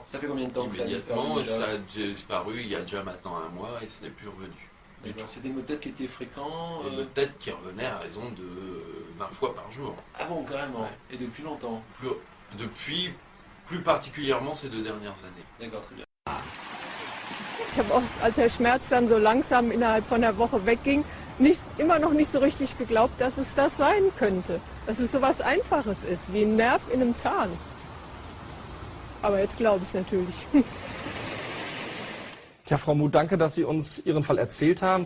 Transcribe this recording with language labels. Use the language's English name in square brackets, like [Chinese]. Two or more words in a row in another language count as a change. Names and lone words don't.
[French] Ça fait combien de temps que ça a disparu? Immédiatement, ça a disparu il y a déjà maintenant un mois et ce n'est plus revenu. C'est des maux de tête qui étaient fréquents? Des maux de tête qui revenaient à raison de 20 fois par jour. Ah bon, carrément? Ouais. Et depuis longtemps? Depuis, plus particulièrement ces 2 dernières années. D'accord, très bien. [German] Ich habe auch, als der Schmerz dann so langsam innerhalb von einer Woche wegging, immer noch nicht so richtig geglaubt, dass es das sein könnte. Dass es so was Einfaches ist, wie ein Nerv in einem Zahn. Aber jetzt glaube ich es natürlich. Ja, Frau Muth, danke, dass Sie uns Ihren Fall erzählt haben.